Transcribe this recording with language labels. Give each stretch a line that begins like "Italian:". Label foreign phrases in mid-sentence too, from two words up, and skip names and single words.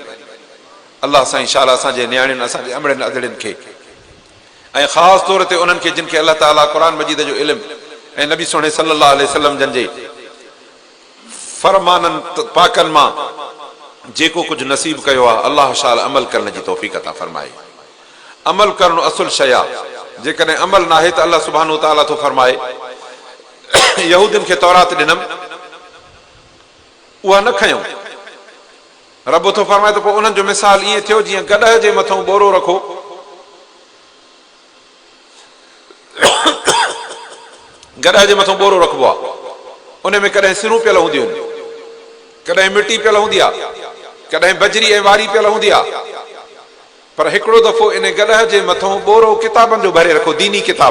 Sindhi: अल्लाह सां इंशाअल्लाह असांजे न्याणियुनि, असांजे अमड़ियुनि अदड़ियुनि खे ऐं ख़ासि तौर ते उन्हनि खे जिन खे अल्लाह ताला क़ुरान मजीद जो इल्मु ऐं नबी सुहिणे
Arabic: صلى الله عليه وسلم
Sindhi: जन जे फरमाननि पाकनि मां जेको कुझु नसीब कयो आहे, अल्लाह शाल अमल करण जी तौफ़ीक़ अता फरमाए। अमल करणु असुल शइ आहे, जेकॾहिं अमल न आहे त अल्लाह
Arabic: سبحانه وتعالى
Sindhi: थो फरमाए यहूदियुनि खे तौरात ॾिनमि, उहा न खयूं। रब थो फरमाए त पोइ उन्हनि जो मिसाल ईअं थियो जीअं गॾह जे मथां बोरो रखो, गॾह जे मथां बोरो रखबो आहे, उन में कॾहिं सिरूं पियल हूंदियूं आहिनि, कॾहिं मिटी पियल हूंदी आहे, कॾहिं बजरी ऐं वारी पियल हूंदी आहे, पर हिकिड़ो दफ़ो इन गॾह जे मथां बोरो किताबनि जो भरे रखो, दीनी किताब।